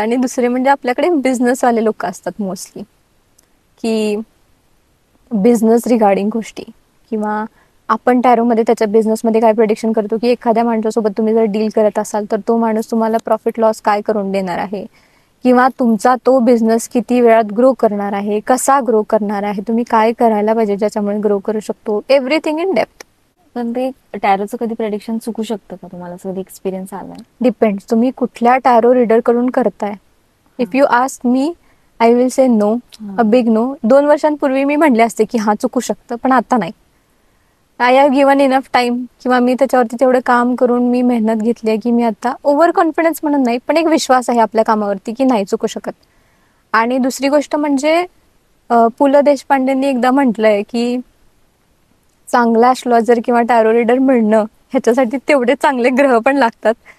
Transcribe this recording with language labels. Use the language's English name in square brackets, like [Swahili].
[Marathi] आणि दुसरे म्हणजे आपल्याकडे बिझनेसवाले लोक असतात मोस्टली, की बिझनेस रिगार्डिंग गोष्टी, किंवा आपण टॅरोमध्ये त्याच्या बिझनेसमध्ये काय प्रेडिक्शन करतो की एखाद्या माणसासोबत तुम्ही जर डील करत असाल तर तो माणूस तुम्हाला प्रॉफिट लॉस काय करून देणार आहे, किंवा तुमचा तो बिझनेस किती वेळात ग्रो करणार आहे, कसा ग्रो करणार आहे, तुम्ही काय करायला पाहिजे ज्याच्यामुळे ग्रो करू शकतो, [English] Everything in depth. [Marathi] पण ते टॅरोचं कधी प्रेडिक्शन चुकू शकतं का? तुम्हाला कधी एक्सपिरियन्स आलाय? डिपेंड्स, तुम्ही कुठल्या टॅरो रीडर कडून करताय. [English] If you ask me, I will say no, a big no. [Marathi] 2 वर्षांपूर्वी मी म्हणले असते की हा चुकू शकतं, पण आता नाही. [English] I have given enough time, [Marathi] किंवा मी त्याच्यावरती तेवढं काम करून मी मेहनत घेतली आहे की मी आता ओव्हर कॉन्फिडन्स म्हणून नाही, पण एक विश्वास आहे आपल्या कामावरती की नाही चुकू शकत. आणि दुसरी गोष्ट म्हणजे पु ल देशपांडेंनी एकदा म्हटलंय की चांगला ॲस्ट्रॉलॉजर किंवा टॅरो रीडर मिळणं ह्याच्यासाठी तेवढे चांगले ग्रह पण लागतात.